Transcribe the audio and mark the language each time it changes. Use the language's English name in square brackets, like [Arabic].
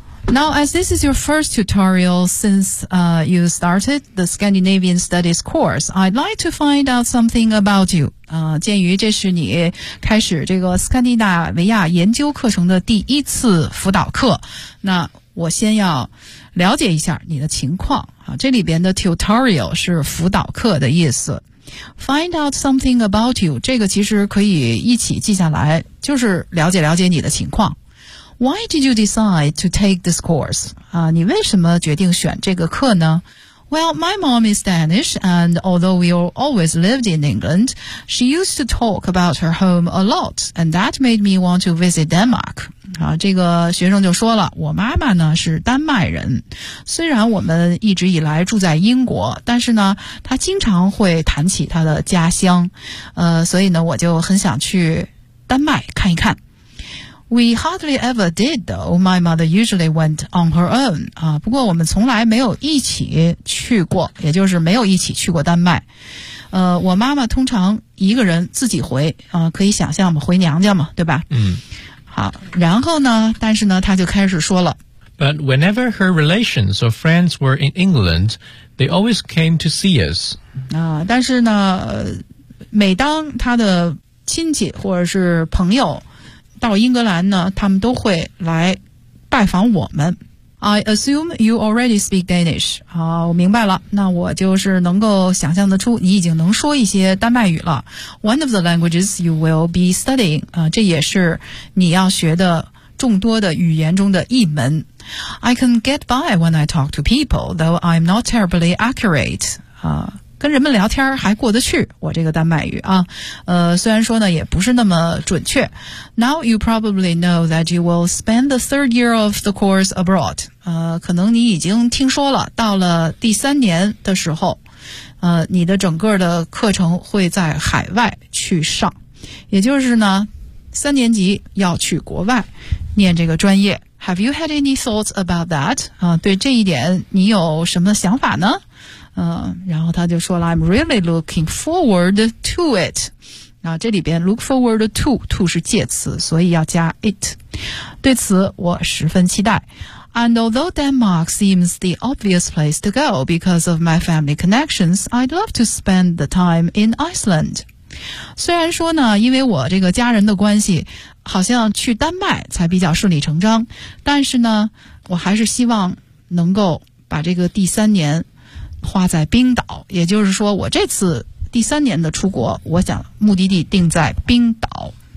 [English] Now, as this is your first tutorial since you started the Scandinavian Studies course, I'd like to find out something about you. [Chinese] 鉴于这是你开始这个斯堪的纳维亚研究课程的第一次辅导课，那我先要了解一下你的情况。这里边的 tutorial 是辅导课的意思。 [English] Find out something about you, [Chinese] 这个其实可以一起记下来，就是了解了解你的情况。 [English] Why did you decide to take this course? [Chinese] 你为什么决定选这个课呢？ [English] Well, my mom is Danish, and although we always lived in England, she used to talk about her home a lot, and that made me want to visit Denmark. [Chinese] 这个学生就说了，我妈妈呢是丹麦人，虽然我们一直以来住在英国，但是呢，她经常会谈起她的家乡，所以呢，我就很想去丹麦看一看。 [English] We hardly ever did, though. My mother usually went on her own. [Chinese] 不过我们从来没有一起去过，也就是没有一起去过丹麦。我妈妈通常一个人自己回，可以想象嘛，回娘家嘛，对吧？嗯。好，然后呢，但是呢，她就开始说了。 [English] But whenever her relations or friends were in England, they always came to see us. [Chinese] 但是呢，每当她的亲戚或者是朋友到英格兰呢，他们都会来拜访我们。 [English] I assume you already speak Danish. [Chinese] 好，我明白了。那我就是能够想象得出你已经能说一些丹麦语了。 [English] One of the languages you will be studying. [Chinese] 这也是你要学的众多的语言中的一门。 [English] I can get by when I talk to people, though I'm not terribly accurate. [Chinese] 跟人们聊天还过得去，我这个丹麦语啊，虽然说呢也不是那么准确。 [English] Now you probably know that you will spend the third year of the course abroad. [Chinese] 可能你已经听说了，到了第三年的时候，你的整个的课程会在海外去上，也就是呢，三年级要去国外念这个专业。 [English] Have you had any thoughts about that? [Chinese] 对这一点你有什么想法呢？然后他就说了 [English] I'm really looking forward to it. [Chinese] 然后这里边 look forward to, to 是介词，所以要加 it. 对此我十分期待。 [English] And although Denmark seems the obvious place to go because of my family connections, I'd love to spend the time in Iceland. [Chinese] 虽然说呢，因为我这个家人的关系，好像去丹麦才比较顺理成章，但是呢，我还是希望能够把这个第三年花在冰岛，也就是说我这次第三年的出国，我想目的地定在冰岛。